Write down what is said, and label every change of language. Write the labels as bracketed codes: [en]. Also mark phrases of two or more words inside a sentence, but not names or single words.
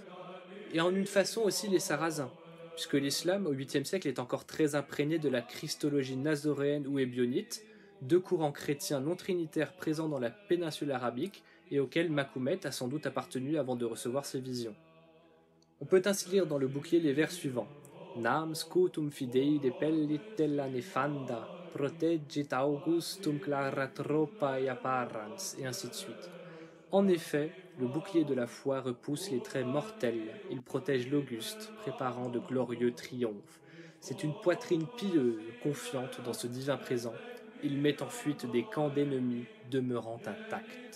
[fr] Et en une façon aussi les Sarrasins, puisque l'islam au 8e siècle est encore très imprégné de la christologie nazoréenne ou ébionite, deux courants chrétiens non trinitaires présents dans la péninsule arabique et auxquels Mahomet a sans doute appartenu avant de recevoir ses visions. On peut ainsi lire dans le bouclier les vers suivants. [la] Nam scutum fidei depellit della nefanda, protegit augustum clara tropa e apparens, [fr] et ainsi de suite. En effet, le bouclier de la foi repousse les traits mortels, il protège l'Auguste, préparant de glorieux triomphes. C'est une poitrine pieuse, confiante dans ce divin présent. Il met en fuite des camps d'ennemis, demeurant intacts.